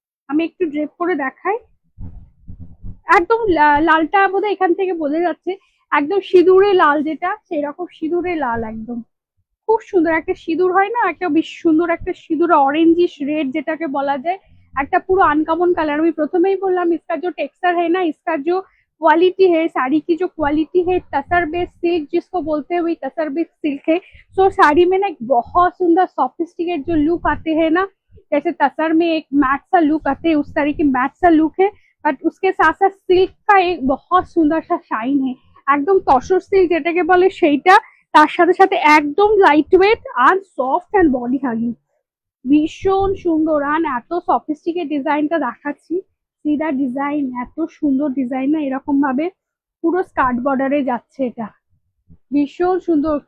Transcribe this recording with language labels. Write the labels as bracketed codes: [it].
[bn] আমি একটু ড্রেপ করে দেখাই। একদম লালটা বোধহয় এখান থেকে বোঝা যাচ্ছে, একদম সিঁদুরে লাল, যেটা সেরকম সিঁদুরে লাল একদম। খুব সুন্দর একটা সিঁদুর হয় না, একটা বেশ সুন্দর একটা সিঁদুর, অরেঞ্জিশ রেড যেটাকে বলা যায়, একটা পুরো আনকমন কালার। আমি প্রথমেই বললাম [hi] इसका जो टेक्सचर है ना, इसका जो क्वालिटी है, साड़ी की जो क्वालिटी है, तसर बेस सिल्क जिसको बोलते हैं, वही तसर बेस सिल्क है। सो साड़ी में ना एक बहुत सुंदर सॉफिस्टिकेट जो लुक आते हैं ना, जैसे तसर में एक मैट सा लुक आते हैं, उस तरह की मैट सा लुक है। बट उसके साथ साथ सिल्क का एक बहुत सुंदर सा शाइन है, [bn] একদম তসর সিল্ক যেটাকে বলে সেইটা। তার সাথে সাথে একদম light weight আর soft and body hugging, ভীষণ সুন্দর। আর এত সফিস্টিকেট ডিজাইনটা দেখাচ্ছি, সিদা ডিজাইন, এত সুন্দর ডিজাইন না, এরকম ভাবে পুরো স্কার্ট বর্ডারে যাচ্ছে, এটা ভীষণ সুন্দর।